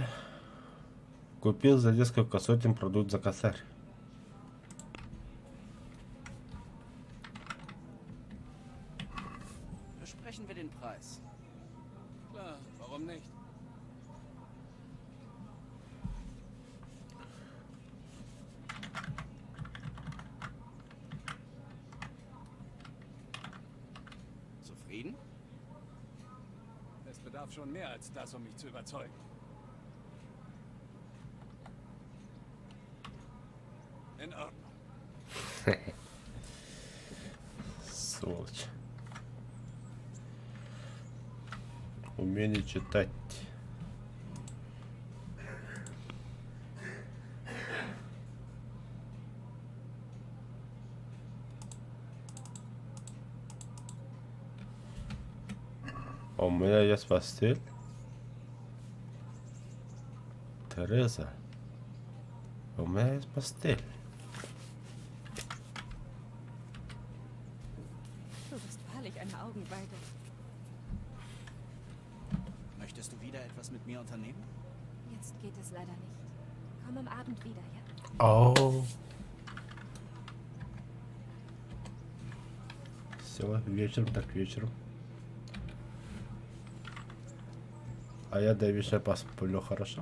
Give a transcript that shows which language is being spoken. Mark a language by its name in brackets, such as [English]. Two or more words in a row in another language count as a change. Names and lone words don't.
[Russian] Купил за несколько сотен продукт за косарь. [German] Besprechen wir den Preis. Klar, warum nicht? Zufrieden? Es bedarf schon mehr als das, um mich zu überzeugen. In Ordnung. [Russian] Сволочь. Умение читать. А у меня есть постель. Тереза. У меня есть постель. [German] Du bist wahrlich eine Augenweide. Möchtest du wieder etwas mit mir unternehmen? Jetzt geht es leider nicht. Komm am Abend wieder, ja? Oh. [Russian] Все, вечером так вечером. А я до вечера посплю, хорошо?